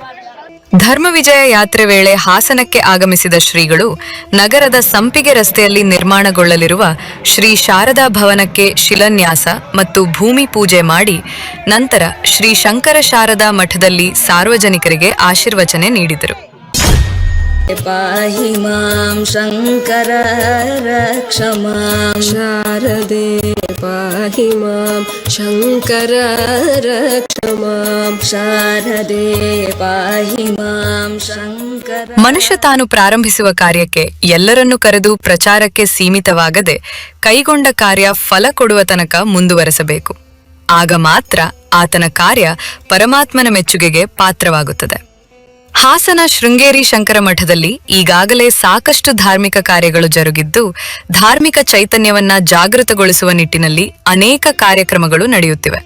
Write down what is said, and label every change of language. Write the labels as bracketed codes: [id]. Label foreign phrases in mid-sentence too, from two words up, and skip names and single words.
[kn] ಧರ್ಮವಿಜಯ ಯಾತ್ರೆ ವೇಳೆ ಹಾಸನಕ್ಕೆ ಆಗಮಿಸಿದ ಶ್ರೀಗಳು ನಗರದ ಸಂಪಿಗೆ ರಸ್ತೆಯಲ್ಲಿ ನಿರ್ಮಾಣಗೊಳ್ಳಲಿರುವ ಶ್ರೀ ಶಾರದಾ ಭವನಕ್ಕೆ ಶಿಲಾನ್ಯಾಸ ಮತ್ತು ಭೂಮಿ ಪೂಜೆ ಮಾಡಿ ನಂತರ ಶ್ರೀ ಶಂಕರ ಶಾರದಾ ಮಠದಲ್ಲಿ ಸಾರ್ವಜನಿಕರಿಗೆ ಆಶೀರ್ವಚನೆ ನೀಡಿದರು. [sa] ಪಾಹಿ ಮಾಂ ಶಂಕರ ರಕ್ಷ ಮಾಂ ಶಾರದೆ ಪಾಹಿ ಮಾಂ ಶಂಕರ ರಕ್ಷ ಮಾಂ ಶಾರದೆ ಪಾಹಿ ಮಾಂ ಶಂಕರ. [kn] ಮನುಷ್ಯ ತಾನು ಪ್ರಾರಂಭಿಸುವ ಕಾರ್ಯಕ್ಕೆ ಎಲ್ಲರನ್ನೂ ಕರೆದು ಪ್ರಚಾರಕ್ಕೆ ಸೀಮಿತವಾಗದೆ ಕೈಗೊಂಡ ಕಾರ್ಯ ಫಲ ಕೊಡುವ ತನಕ ಮುಂದುವರೆಸಬೇಕು. ಆಗ ಮಾತ್ರ ಆತನ ಕಾರ್ಯ ಪರಮಾತ್ಮನ ಮೆಚ್ಚುಗೆಗೆ ಪಾತ್ರವಾಗುತ್ತದೆ. ಹಾಸನ ಶೃಂಗೇರಿ ಶಂಕರ ಮಠದಲ್ಲಿ ಈಗಾಗಲೇ ಸಾಕಷ್ಟು ಧಾರ್ಮಿಕ ಕಾರ್ಯಗಳು ಜರುಗಿದ್ದು, ಧಾರ್ಮಿಕ ಚೈತನ್ಯವನ್ನ ಜಾಗೃತಗೊಳಿಸುವ ನಿಟ್ಟಿನಲ್ಲಿ ಅನೇಕ ಕಾರ್ಯಕ್ರಮಗಳು ನಡೆಯುತ್ತಿವೆ.